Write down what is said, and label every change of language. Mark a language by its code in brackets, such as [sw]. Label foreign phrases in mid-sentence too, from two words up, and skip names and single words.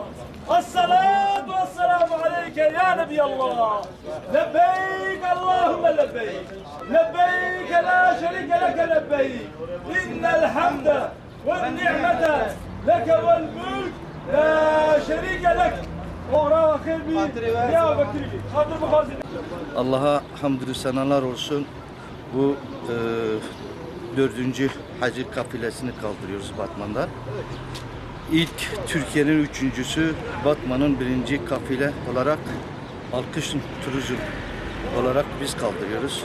[ar] الصلاة والسلام عليك يا نبي الله. لبيك اللهم لبيك. لبيك لا شريك لك لبيك. إن الحمد والنعمة لك والملك لا شريك لك. [tr] Allah'a hamdü senalar olsun. Bu dördüncü hacı kafilesini kaldırıyoruz Batman'dan. İlk Türkiye'nin üçüncüsü, Batman'ın birinci kafile olarak alkış turizm olarak biz kaldırıyoruz.